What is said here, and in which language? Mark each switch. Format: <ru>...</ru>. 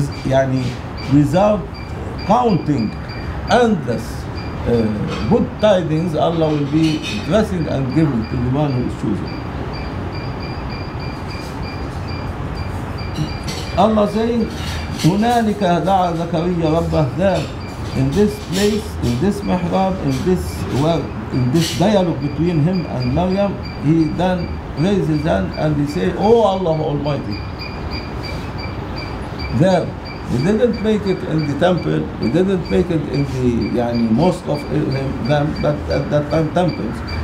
<en>يعني without counting endless good tidings, Allah will be blessing and giving to the one who is choosing. Allah saying,</en> <ar>هنالك دعا زكريا ربه.</ar> <en>There, in this place, in this mihrab, in this dialogue between him and Maryam, he then raised his hand and he said, "Oh Allah Almighty." There, he didn't make it in the temple, he didn't make it in the mosque of them, but at that time temples.</en>